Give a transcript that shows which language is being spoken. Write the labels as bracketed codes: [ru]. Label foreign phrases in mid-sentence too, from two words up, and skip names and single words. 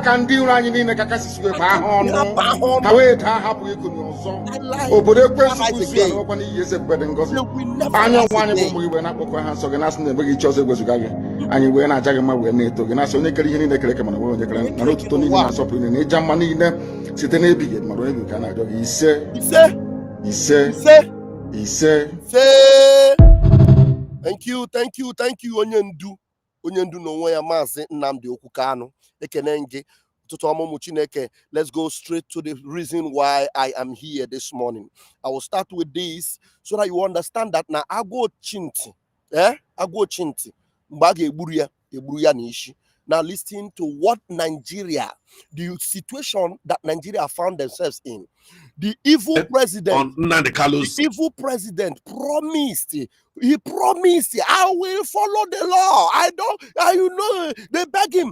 [ig] ka ndị iro anyị niile ka kasị wee baa ha ọnụ ha wee daa hapụghị ikonye ọzọ obodo ekwensu bụ isi ala ọkwa n'iyi eze mgbede ngozi anya ọnwa anyị bụ ụmụ gị wee na-akpọkọ ha nsọ gị na-asị na ebe gị iche ọzọ egwezuga gị anyị wee na-aja gị mma wee na-eto gị na-asị onye kere ihe niile kere eke mana wee onye kere na otuto niile na nsọpụrụ niile na ịja mma niile site n'ebighị mara onye ka a na-arịọ gị ise. [en] Thank you [ig] onye ndu n'onwe ya Mazi Nnamdi Okwu Kanu ekene gị ụtụtụ ọmụmụ Chineke. [en] Let's go straight to the reason why I am here this morning. I will start with this so that you understand that [ig] na agwọ chinti mgbe a ga-egburu ya n'ishi. [en] Now listen to what Nigeria, the situation that Nigeria found themselves in. The evil president promised. He promised, I will follow the law. They beg him.